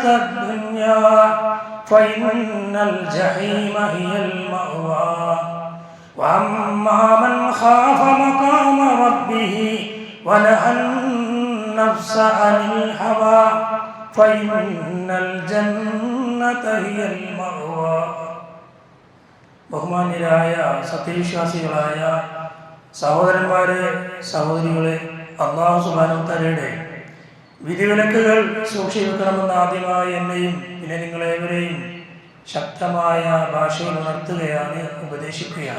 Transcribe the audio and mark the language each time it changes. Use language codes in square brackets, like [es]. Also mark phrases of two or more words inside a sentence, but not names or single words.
[ar] الدنيا فإن الجحيم هي المأوى وأما من خاف مقام ربه ونهى النفس عن الهوى فإن الجنة هي المأوى [ml] ബഹുമാന്യരായ സത്യവിശ്വാസികളായ സഹോദരന്മാരെ സഹോദരികളെ, [ar] الله سبحانه تعالى [ml] വിധിവിലക്കുകൾ സൂക്ഷിക്കണമെന്ന് ആദ്യമായി എന്നെയും പിന്നെ നിങ്ങളേവരെയും ശക്തമായ ഭാഷയിൽ ഉണർത്തുകയാണ്, ഉപദേശിക്കുകയാണ്.